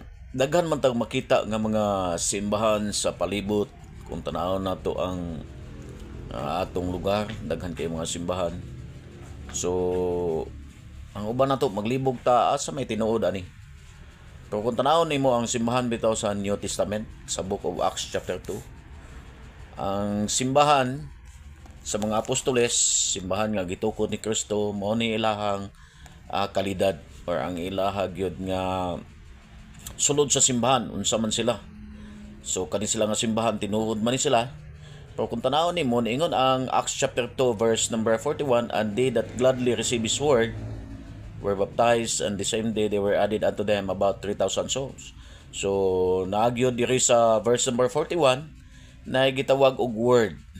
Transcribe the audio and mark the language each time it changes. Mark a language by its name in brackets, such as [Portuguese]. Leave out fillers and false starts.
[Cebuano] Daghan man tag makita nga mga simbahan sa palibot kung tanaw na to ang atong lugar, daghan kay mga simbahan. So, ang uban na to maglibog ta sa may tinuod ani. Pero kung tanaw nimo ang simbahan bitaw sa New Testament sa Book of Acts chapter 2, ang simbahan sa mga apostoles, simbahan nga gitukod ni Kristo, mao ni ilahang kalidad or ang ilaha gyud nga sulod sa simbahan unsa man sila. So kani sila nga simbahan tinuod man ni sila. Pero kung tanaw nimo niingon ang [English] Acts chapter 2 verse number 41, and they that gladly receive his word were baptized, and the same day they were added unto them about 3,000 souls. [Cebuano] So naagyo diri sa verse number 41 na gitawag og word.